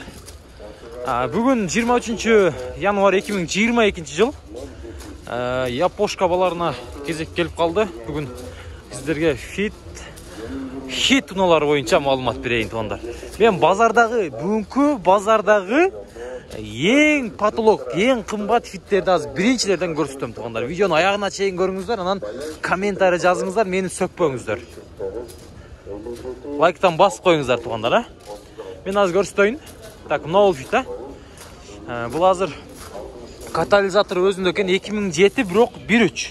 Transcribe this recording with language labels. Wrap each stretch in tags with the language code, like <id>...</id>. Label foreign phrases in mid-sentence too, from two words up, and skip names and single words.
<ky>Бүгүн 23 январь 2022 жыл. Япошка баларына кезек келип калды. Бүгүн сиздерге хит унаалары боюнча маалымат берейин туугандар. Мен бүгүнкү базардагы ең потолок, ең кымбат фиттерди азыр биринчилерден көрсөтөм туугандар. Видеону аягына чейин көрүңүздөр, анан комментарий жазыңыздар, мени сөкпөңүздөр. Лайктан басып коюңуздар туугандар, Мен азыр көрсөтөйүн. Так, мына фит, Бул азыр катализатор өзүндө экен 2007, бирок 1.3.</ky>